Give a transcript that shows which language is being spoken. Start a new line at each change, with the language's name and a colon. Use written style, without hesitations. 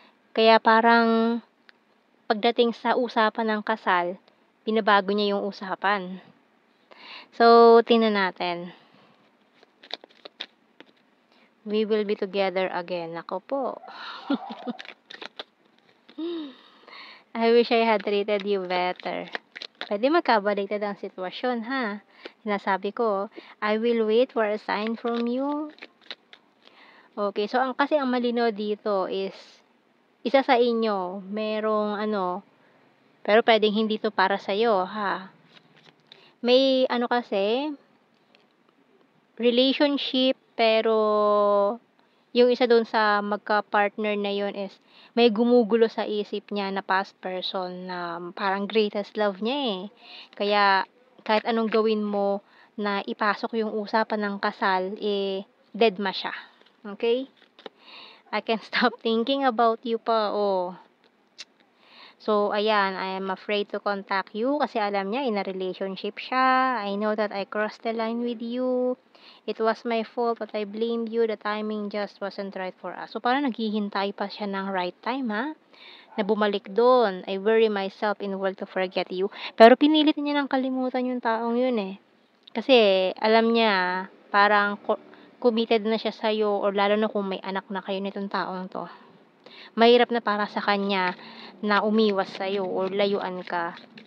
Filipino: Kaya parang pagdating sa usapan ng kasal, binabago niya yung usapan. So, tingnan natin.
English: We will be together again.
Filipino: Ako po.
English: I wish I had treated you better.
Filipino: Pwede magkabaliktad ang sitwasyon, ha? Sinasabi ko,
English: I will wait for a sign from you.
Filipino: Okay, so kasi ang malinaw dito is, isa sa inyo, merong pero pwedeng hindi 'to para sa'yo, ha? May kasi, relationship pero yung isa dun sa magka-partner na yun is may gumugulo sa isip niya na past person na parang
English: greatest love
Filipino: niya, eh. Kaya kahit anong gawin mo na ipasok yung usapan ng kasal, eh, dedma siya, okey?
English: I can't stop thinking about you pa, oh. So, ayan, I am afraid to contact you
Filipino: kasi alam niya
English: in a relationship siya. I know that I crossed the line with you. It was my fault, but I blamed you. The timing just wasn't right for us.
Filipino: So, parang naghihintay pa siya ng right time, ha? Na bumalik doon.
English: I worry myself in world to forget you.
Filipino: Pero pinilit niya ng kalimutan yung taong yun, eh. Kasi alam niya parang committed na siya sa'yo or lalo na kung may anak na kayo nitong taong 'to. Mahirap na para sa kanya na umiwas sa'yo or layuan ka.